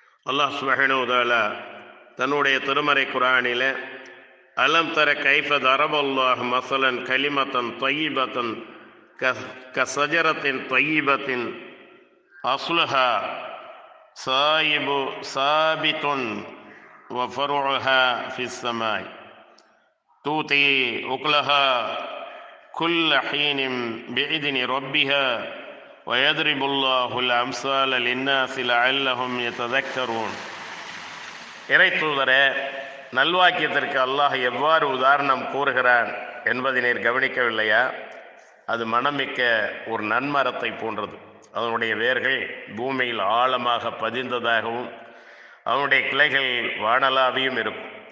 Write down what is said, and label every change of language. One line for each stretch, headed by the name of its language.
Tamil: அல்லாஹ் சுப்ஹானஹு வ தஆலா தன்னுடைய திருமறை குர்ஆனிலே,
Arabic: அலம் தர கைஃப தரபல்லாஹு மஸலன் கலிமத்தன் தய்யிபத்தன் கஸஜரத்தின் தய்யிபத்தின் அஸ்லுஹா சாயிபு சாபித்துன் وفرعها في السماء تؤتي أكلها كل حين بإذن ربها ويضرب الله الأمثال للناس لعلهم يتذكرون.
Tamil: இறை தூதரே, நல்வாக்கியத்திற்கு அல்லாஹ் எவ்வாறு உதாரணம் கூறுகிறான் என்பதை நீர் கவனிக்கவில்லையா? அது மனமிக்க ஒரு நன்மரத்தை போன்றது. அதனுடைய வேர்கள் பூமியில் ஆழமாக பதிந்ததாகவும் அதனுடைய கிளைகள் வானலாவியும் இருக்கும்.